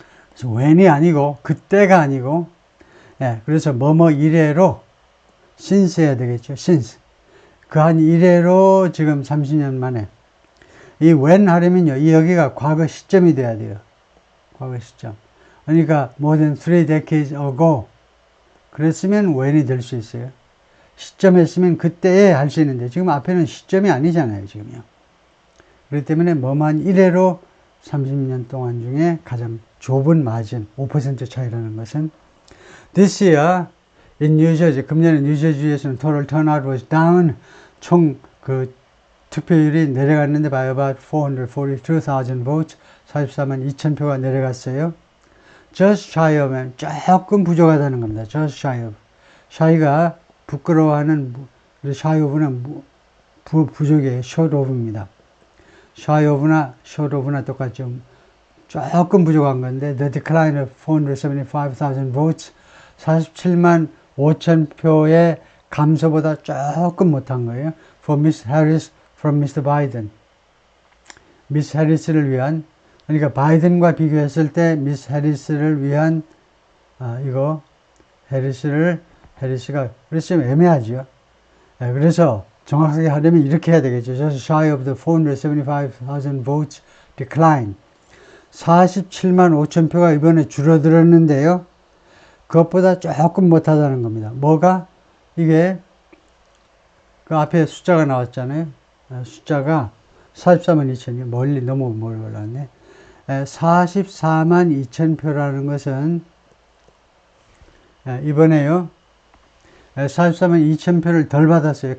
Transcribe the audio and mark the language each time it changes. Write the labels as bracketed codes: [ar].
[ko] 그래서 when이 아니고, 그때가 아니고, 그래서 이래로 since 해야 되겠죠. [en] since. [ko] 그 한 이래로 지금 30년 만에. 이 when 하려면요, 이 여기가 과거 시점이 돼야 돼요. 과거 시점. 그러니까 [en] more than 3 decades ago. [ko] 그랬으면 when이 될 수 있어요. 시점 했으면 그때에 할 수 있는데, 지금 앞에는 시점이 아니잖아요, 지금요. 그렇기 때문에 뭐만 이래로 30년 동안 중에 가장 좁은 마진, 5% 차이라는 것은, [en] this year in New Jersey, [ko] 금년에 뉴저지주에서는 [en] total turnout was down, [ko] 총 투표율이 내려갔는데 [en] by about 442,000 votes, [ko] 44만 2천 표가 내려갔어요. [en] just shy of, [ko] 조금 부족하다는 겁니다. [en] just shy of. [ko] shy가 부끄러워하는, shy of는 부족이에요. short of입니다. shy of나 short of나 똑같죠. 조금 부족한 건데, [en] the decline of 475,000 votes, [ko] 47만 5천 표의 감소보다 조금 못한 거예요. [en] For Miss Harris from Mr. Biden. [ko] 미스 해리스를 위한, 그러니까 바이든과 비교했을 때 미스 해리스를 위한, 해리스가, 그래서 좀 애매하죠. 그래서 정확하게 하려면 이렇게 해야 되겠죠. [en] Just shy of the 475,000 votes decline. [ko] 47만 5천 표가 이번에 줄어들었는데요. 그것보다 조금 못하다는 겁니다. 뭐가? 이게, 그 앞에 숫자가 나왔잖아요. 숫자가 44만 2천이요. 너무 멀리 올랐네. 44만 2천 표라는 것은, 이번에요, 44만 2천 표를 덜 받았어요.